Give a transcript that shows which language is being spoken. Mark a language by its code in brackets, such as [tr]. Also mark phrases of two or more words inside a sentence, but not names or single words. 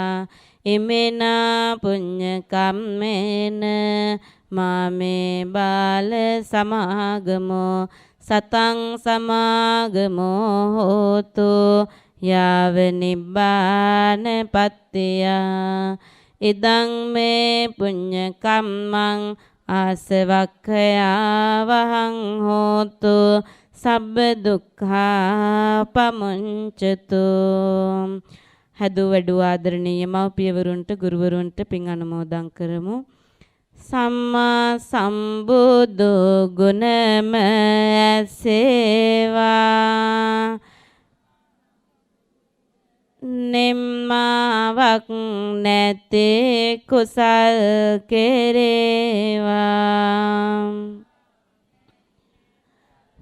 [pi] ඉමිනා පුඤ්ඤ කම්මේන මාමේ බාල සමාගමෝ සතං සමාගමෝ හෝතු යාව නිබ්බාන පත්තිය. ඉදං මේ පුඤ්ඤ කම්මං ආසවක්ඛයා වහං හෝතු සබ්බ දුක්ඛා පමුංචතු. [si] හදු වැඩු ආදරණීය මව්පියවරුන්ට ගුරුවරුන්ට පින් අනුමෝදන් කරමු. සම්මා සම්බුදු ගුණම ඇසේවා නිම්මාවක් නැතේ කුසල් කෙරේවා.